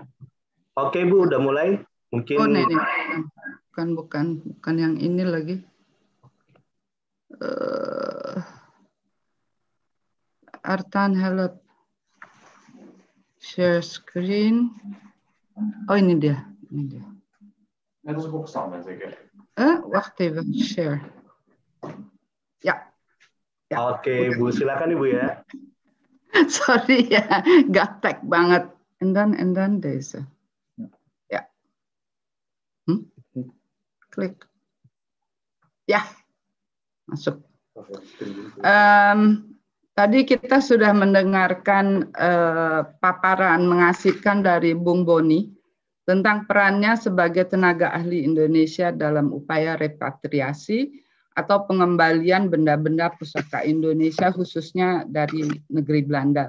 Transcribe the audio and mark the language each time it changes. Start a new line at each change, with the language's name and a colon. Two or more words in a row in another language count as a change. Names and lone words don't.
Indonesian: Oke Bu, udah mulai. Mungkin. Oh, ini. Bukan yang ini lagi. Artan help.
English: Share screen.
Indonesian: Oh ini dia.
Dutch: Wacht even,
Indonesian: share. Ya. Oke, Bu, silakan Ibu ya. Sorry ya, gaptek banget.
English: And then deze.
Indonesian: Ya. Klik. Ya, masuk. Tadi kita sudah mendengarkan paparan mengasihkan dari Bung Boni tentang perannya sebagai tenaga ahli Indonesia dalam upaya repatriasi atau pengembalian benda-benda pusaka Indonesia khususnya dari negeri Belanda.